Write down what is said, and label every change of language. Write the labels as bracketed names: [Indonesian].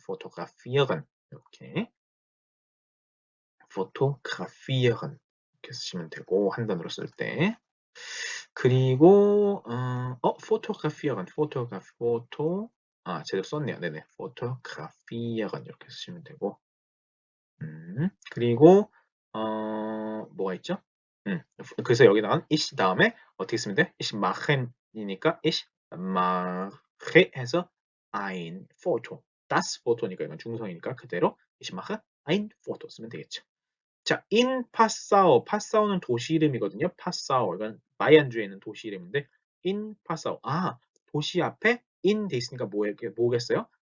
[Korean] 포토그래피어건 이렇게 포토그래피어건 이렇게 쓰시면 되고 한 단어로 쓸 때 그리고 포토그래피어건 포토 제대로 썼네요. 네네. 포토그래피어건 이렇게 쓰시면 되고 그리고 뭐가 있죠? 그래서 여기 나온 ich 다음에 어떻게 쓰면 돼? ich machen이니까 ich mache 해서 ein Foto das Foto니까 이건 중성이니까 그대로 [German] ich mache ein Foto [Korean] 쓰면 되겠죠. [German] 자, in Passau. [Korean] 파사오는 도시 이름이거든요. 파사오. 이건 마이안주에 있는 도시 이름인데 in Passau. 아, 도시 앞에 in 돼 있으니까 뭐겠어요?